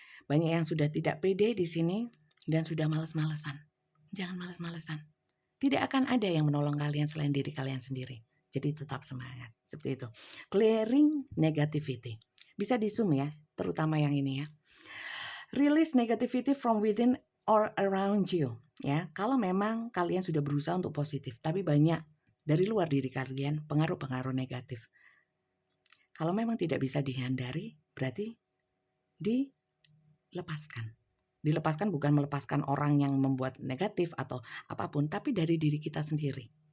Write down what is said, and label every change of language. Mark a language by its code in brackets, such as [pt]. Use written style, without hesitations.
[id] Banyak yang sudah tidak pede di sini dan sudah males-malesan. Jangan males-malesan. Tidak akan ada yang menolong kalian selain diri kalian sendiri. Jadi tetap semangat. Seperti itu. [en] Clearing negativity. [id] Bisa di zoom ya, terutama yang ini ya. [en] Release negativity from within or around you. [id] Ya, kalau memang kalian sudah berusaha untuk positif, tapi banyak dari luar diri kalian pengaruh-pengaruh negatif. Kalau memang tidak bisa dihindari, berarti dilepaskan. Dilepaskan bukan melepaskan orang yang membuat negatif atau apapun, tapi dari diri kita sendiri.